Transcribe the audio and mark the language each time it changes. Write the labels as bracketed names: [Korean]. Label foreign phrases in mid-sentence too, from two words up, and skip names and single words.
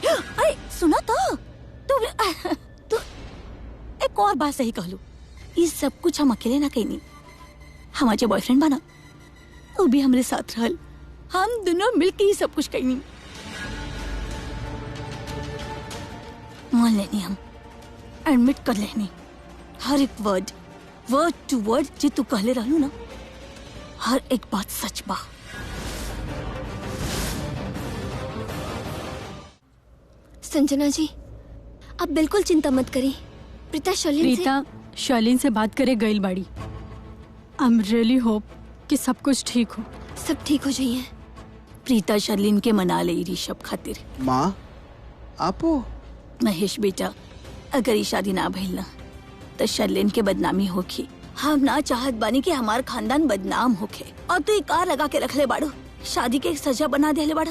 [Bhojpuri] अरे सुना तो एक और बात सही कहलू, ये सब कुछ हम अकेले ना कहनी। हमारे जो बॉयफ्रेंड बना वो भी हमारे साथ रहल, हम दोनों मिलके ही सब कुछ कहनी। मान लेनी, हम एडमिट कर लेनी हर एक [English] word to word [Bhojpuri] जे तू कहले रहलू ना, हर एक बात सच बा। संजना जी आप बिल्कुल चिंता मत करी। प्रीता शर्लिन से बात करे गइल बाड़ी। [English] I am really hope [Bhojpuri] कि सब कुछ ठीक हो। सब ठीक हो जाइए। प्रीता शर्लिन के मना ले ऋषभ खातिर। माँ आपो महेश बेटा, अगर ये शादी ना भइल ना तो शर्लिन के बदनामी होगी। हम ना चाहत बानी कि हमार खानदान बदनाम होखे, और तू कार लगा के रख ले बाड़ो, शादी के एक सजा बना दे ले बाड़ो।